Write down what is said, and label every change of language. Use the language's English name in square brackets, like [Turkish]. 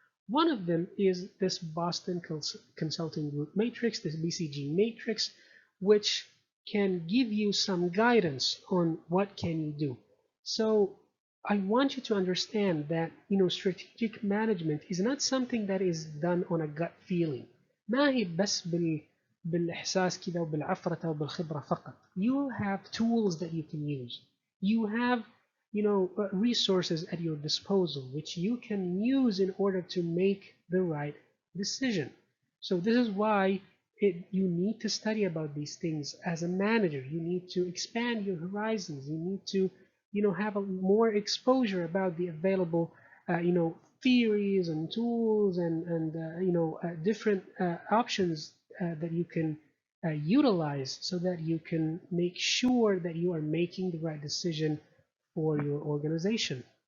[English] One of them is this Boston Consulting Group matrix, this BCG matrix, which can give you some guidance on what can you do. So I want you to understand that strategic management is not something that is done on a gut feeling. [Arabic] ما هي بس بالإحساس كده وبالعفرة وبالخبرة فقط. [English] You have tools that you can use. You have resources at your disposal which you can use in order to make the right decision. So this is why you need to study about these things as a manager. You need to expand your horizons. You need to, have a more exposure about the available, theories and tools and different options that you can utilize so that you can make sure that you are making the right decision for your organization.